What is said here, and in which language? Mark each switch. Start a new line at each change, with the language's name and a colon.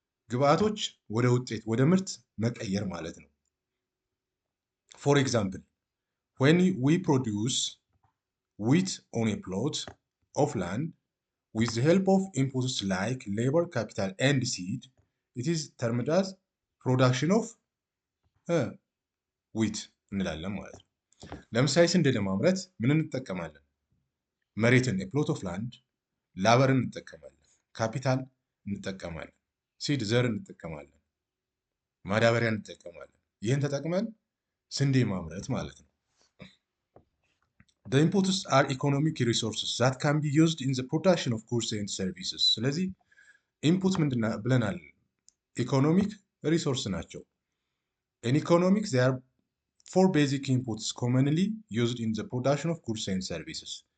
Amharic: ግብአቶች ወደ ውጤት ወደ ምርት መቀየር ማለት ነው።
English: for example when we produce wheat on a plot of land with the help of inputs like labor, capital and seed, it is termed as production of
Amharic: ዊት እንላለን ማለት ነው። ለምሳሌ ስንዴ ለማምረት ምን እንጠቀማለን? መሬትን ፕሎት ኦፍ ላንድ፣ ላበርን እንጠቀማለን፣ ካፒታል እንጠቀማለን፣ ሲድ ዘር እንጠቀማለን፣ ማዳበሪያ እንጠቀማለን። ይህን ተጠቅመን ስንዴ ማምረት ማለት ነው።
English: The inputs are economic resources that can be used in the production of goods and services.
Amharic: ስለዚህ ኢንፑት ምንድን ብለናል? ኢኮኖሚክ ሪሶርስ ናቸው።
English: In economics, there are 4 basic inputs commonly used in the production of goods and services.